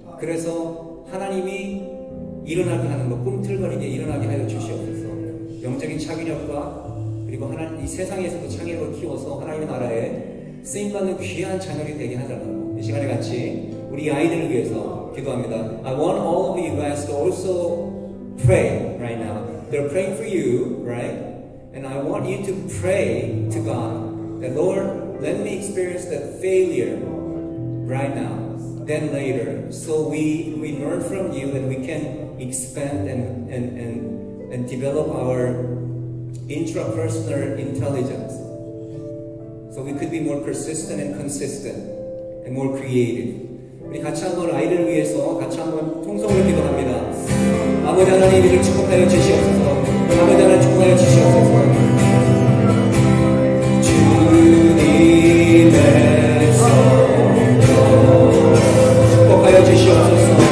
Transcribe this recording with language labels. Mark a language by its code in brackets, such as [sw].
[ko] 그래서 하나님이 일어나게 하는 것, 꿈틀거리게 일어나게 하여 주시옵소서. 영적인 창의력과 그리고 하나님 이 세상에서도 창의력을 키워서 하나님의 나라에 쓰임받는 귀한 자녀이 되게 하달라고 이 시간에 같이 우리 아이들을 위해서 기도합니다. [en] I want all of you guys to also pray right now. They're praying for you, right? And I want you to pray to God. that Lord, let me experience that failure right now, then later, so we learn from you and we can expand and develop our intrapersonal intelligence, so we could be more persistent and consistent and more creative. [ko] 우리 같이 한번 아이들을 위해서 같이 한번 통성으로 기도합니다. 아버지 하나님, 이를 축복하여 주시옵소서. 아버지 하나님, 축복하여 주시옵소서. 주님의 성령 축복하여 주시옵소서.